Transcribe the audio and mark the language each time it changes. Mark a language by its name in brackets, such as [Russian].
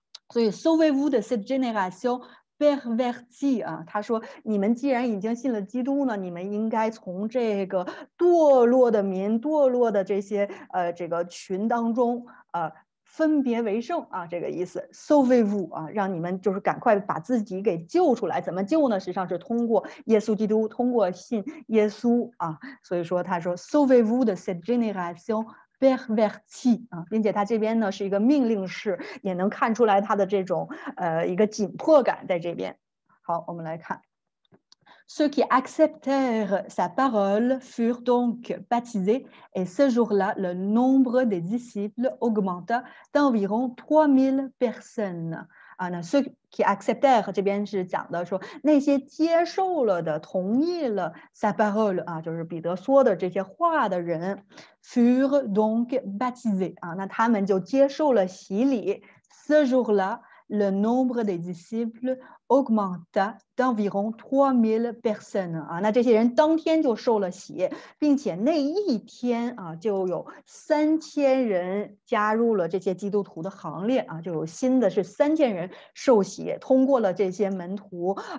[Chinese] 所以 [French] Sauvez-vous de cette génération pervertie [Chinese] 啊，他说你们既然已经信了基督呢，你们应该从这个堕落的民、堕落的这些这个群当中分别为圣啊，这个意思 ， [French] Sauvez-vous [Chinese] 啊，让你们就是赶快把自己给救出来。怎么救呢？实际上是通过耶稣基督，通过信耶稣啊。所以说他说 [French] Sauvez-vous de cette génération pervertie [Chinese] 啊，并且他这边呢是一个命令式，也能看出来他的这种一个紧迫感在这边。好，我们来看。 [French] Ceux qui acceptèrent sa parole furent donc baptisés, et ce jour-là, le nombre des disciples augmenta d'environ 3000 personnes. [Chinese] 啊，那 [French] ceux qui acceptèrent [Chinese] 这边是讲的说那些接受了的、同意了 [French] sa parole [Chinese] 啊，就是彼得说的这些话的人 [French] furent donc baptisés [Chinese] 啊，那他们就接受了洗礼。 [French] Ce jour-là, le nombre des disciples augmenta d'environ 3000 personnes [Chinese] 啊，那这些人当天就受了洗，并且那一天啊就有3000人加入了这些基督徒的行列啊，就有新的是3000人受洗，通过了这些门徒